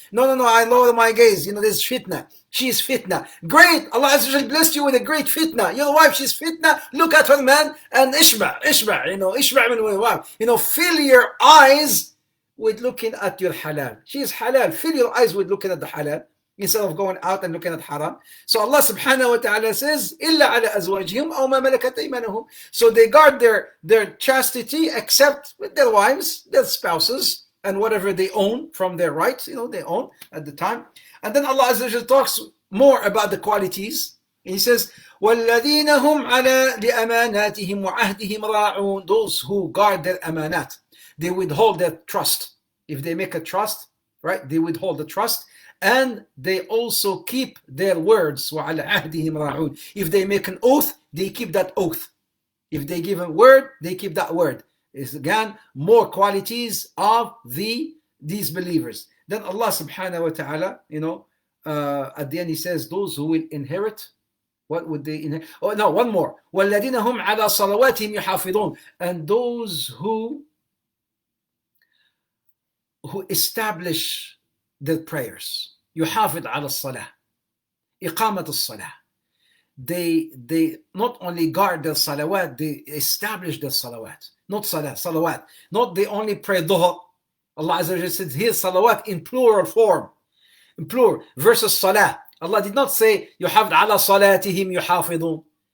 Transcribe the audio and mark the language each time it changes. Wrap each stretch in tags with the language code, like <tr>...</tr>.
<en>No, I lower my gaze. You know, there's fitna. She's fitna. Great. Allah Azza wa Jalla blessed you with a great fitna. Your wife, she's fitna. Look at her, man, and ishba. You know, ishba min wife. You know, fill your eyes with looking at your halal. She is halal. Fill your eyes with looking at the halal, instead of going out and looking at haram. So Allah subhanahu wa ta'ala says,</en> <ar>إِلَّا عَلَىٰ أَزْوَاجِهِمْ أَوْ مَا مَلَكَتْ أَيْمَانُهُمْ.</ar> <en>So they guard their chastity except with their wives, their spouses, and whatever they own from their rights, you know, they own at the time. And then Allah Azza wa Jalla talks more about the qualities. He says,</en> <ar>وَالَّذِينَ هُمْ عَلَىٰ لِأَمَانَاتِهِمْ وَعَهْدِهِمْ رَاعُونَ.</ar> <en>Those who guard their amanat, they withhold their trust. If they make a trust, right, they withhold the trust. And they also keep their words.</en> <ar>وَعَلَىٰ عَهْدِهِمْ رَاعُونَ.</ar> <en>If they make an oath, they keep that oath. If they give a word, they keep that word. It's again more qualities of these believers. Then Allah subhanahu wa ta'ala, you know, at the end He says, those who will inherit, what would they inherit? Oh no, one more.</en> <ar>وَالَّذِينَ هُمْ عَلَىٰ صَلَوَاتِهِمْ يُحَافِظُونَ.</ar> <en>And those who establish their prayers.</en> <ar>يحافظ على الصلاة, إقامة الصلاة.</ar> <en>They not only guard their salawat, they establish their salawat. Not salah, salawat. Not they only pray dhuhr. Allah Azza wa Jalla said here salawat in plural form. In plural versus salah. Allah did not say</en> <ar>يحافظ على صلاتهم يحافظون.</ar>